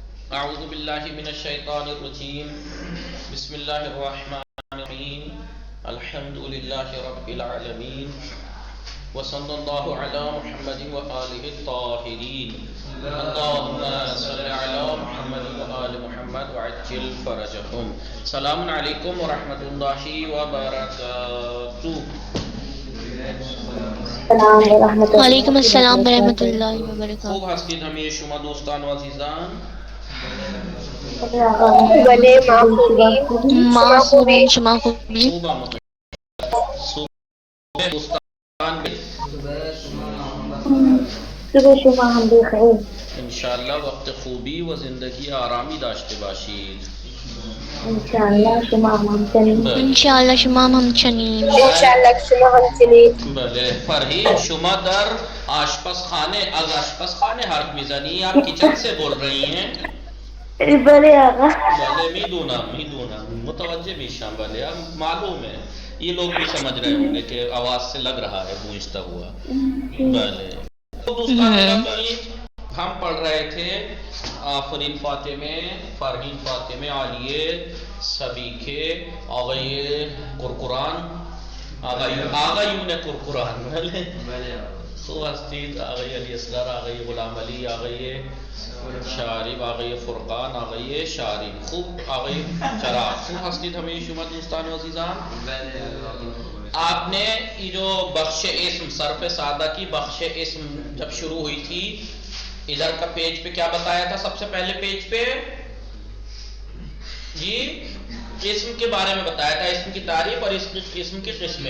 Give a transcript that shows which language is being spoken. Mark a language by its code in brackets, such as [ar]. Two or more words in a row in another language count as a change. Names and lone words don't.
[ar] اعوذ باللہ من الشیطان الرجیم بسم اللہ الرحمن الرحیم الحمد للہ رب العالمین وصلی اللہ علی محمد وآلہ الطاہرین اللہم صلی علی محمد وآل محمد وعجل فرجہم. السلام علیکم ورحمۃ اللہ وبرکاتہ. وعلیکم السلام ورحمۃ اللہ وبرکاتہ. [fa] خوب هستید همه شما دوستان و عزیزان؟ بله ما خوبیم. ما خوبیم، شما خوبی؟ خوب آمد. صبح دوستان صبح شما هم بخیر. انشاءاللہ وقت خوبی و زندگی آرامی داشته باشید. انشاءالله شما هم همچنین. انشاءالله شما هم همچنین. انشاءالله شما همچنین. بله فرهید شما در آشپزخانه از آشپزخانه حرف میزنی یا [ur] کچن سے بول رہی ہیں؟ [fa] بله آقا. بله میدونم متوجہ میشم. [ur] بله معلوم ہے یہ لوگ بھی سمجھ رہے ہوں گے کہ آواز سے لگ رہا ہے گونجتا ہوا. [fa] بله تو دوستان گرامی [ur] ہم پڑھ رہے تھے آفرین فاطمه فرهید فاطمه عالیه سبیکه آقای کرکران آقایون کرکران. [fa] بله خوب هستید آقای علی اصغر آقای غلام علی آقای شارب آقای فرقان آقای شارب خوب آقای چراغ خوب هستید همه شما دوستان و عزیزان؟ [ur] آپ نے یہ جو بخش اسم صرف سادہ کی بخش اسم جب شروع ہوئی تھی ادھر کا پیج پہ کیا بتایا تھا؟ سب سے پہلے پیج پہ جی اسم کے بارے میں بتایا تھا، اسم کی تعریف اور اسم کی قسمیں.